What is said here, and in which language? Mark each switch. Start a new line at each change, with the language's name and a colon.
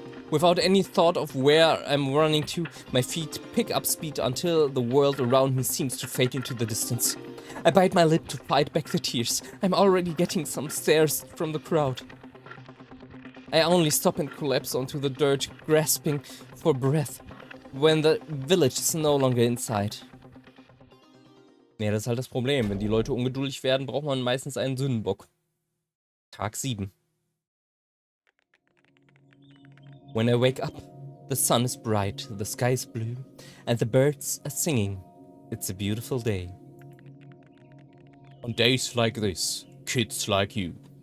English: Without any thought of where I'm running to, my feet pick up speed until the world around me seems to fade into the distance. I bite my lip to fight back the tears. I'm already getting some stares from the crowd. I only stop and collapse onto the dirt, grasping for breath, when the village is no longer in sight.
German: Ja, das ist halt das Problem. Wenn die Leute ungeduldig werden, braucht man meistens einen Sündenbock. Tag 7.
English: When I wake up, the sun is bright, the sky is blue, and the birds are singing. It's a beautiful day. On days like this, kids like you.